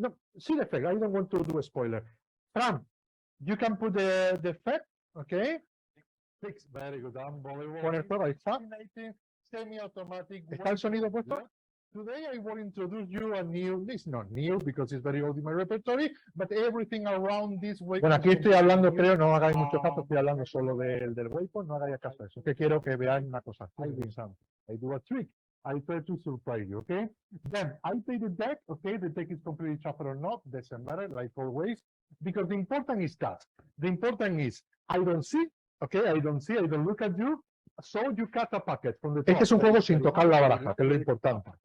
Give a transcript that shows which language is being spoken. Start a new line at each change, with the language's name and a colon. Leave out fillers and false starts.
English: No, see the effect. I don't want to do a spoiler. Fran, you can put the effect, okay? Very good, unbelievable.
Spanish: Con el prueba, ahí está. Semi-automatic. ¿Está el sonido puesto?
English: Today I will introduce you a new, it's not new because it's very old in my repertory, but everything around this way.
Spanish: Bueno, aquí estoy hablando, creo, no hagáis mucho caso, estoy hablando solo del waypoint, no hagáis caso a eso. Que quiero que veáis una cosa.
English: I do a trick. I try to surprise you, okay? Then I take the deck, okay? The deck is completely shuffled or not, doesn't matter, like always, because the important is that. The important is, I don't see, okay? I don't look at you. So you cut a packet from the top.
Spanish: Este es un juego sin tocar la baraja, que es lo importante.